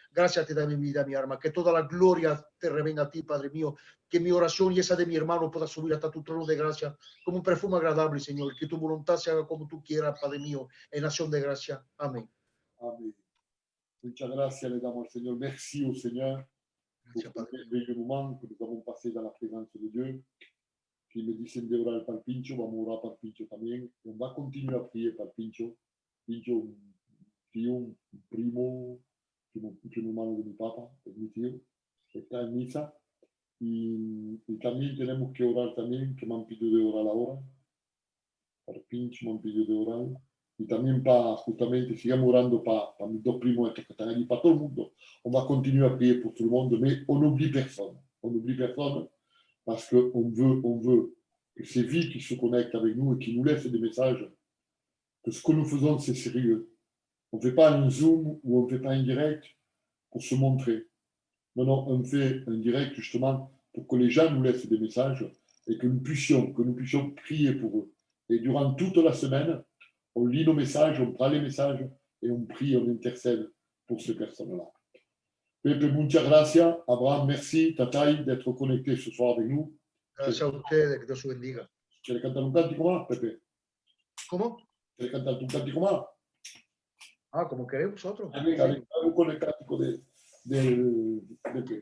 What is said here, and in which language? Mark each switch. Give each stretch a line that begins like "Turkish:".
Spanish: Gracias te da mi vida, mi alma. Que toda la gloria te revenga a ti, Padre mío. Que mi oración y esa de mi hermano pueda subir hasta tu trono de gracia como un perfume agradable, Señor. Que tu voluntad se haga como tú quieras, Padre mío, en acción de gracia. Amén. Amén. Muchas gracias le damos al Señor.
French: Merci au Seigneur pour ce merveilleux moment que nous avons passé dans la présence de Dieu.
Spanish: Qui me dicen de orar para el Pincho, vamos a orar para el Pincho también.
French: On va continuar a prier
Spanish: para el Pincho. Pincho, un tío, un primo, un hermano de mi papá, es mi tío, está en misa. Y también tenemos que orar también, que me han pedido de orar ahora. Para el Pincho me han pedido de orar. Y también para, justamente, sigamos orando para mis dos primos estos que están allí, para todo el mundo.
French: On va continuer a prier pour tout le monde, mais on n'oublie personne. On n'oublie personne. Parce qu'on veut que ces vies qui se connectent avec nous et qui nous laissent des messages, que ce que nous faisons, c'est sérieux. On ne fait pas un Zoom ou on ne fait pas un direct pour se montrer. Non, non, on fait un direct justement pour que les gens nous laissent des messages et que nous puissions prier pour eux. Et durant toute la semaine, on lit nos messages, on prend les messages et on prie, on intercède pour ces personnes-là. Pepe,
Spanish: muchas gracias.
French: Abraham, merci, Tatay, d'être connecté ce soir avec nous.
Spanish: Gracias a ustedes, que Dios los bendiga. ¿Quieres cantar un cántico más, Pepe? ¿Cómo? ¿Quieres cantar un cántico más? Ah, como queréis vosotros. Venga, vamos con el cántico de Pepe.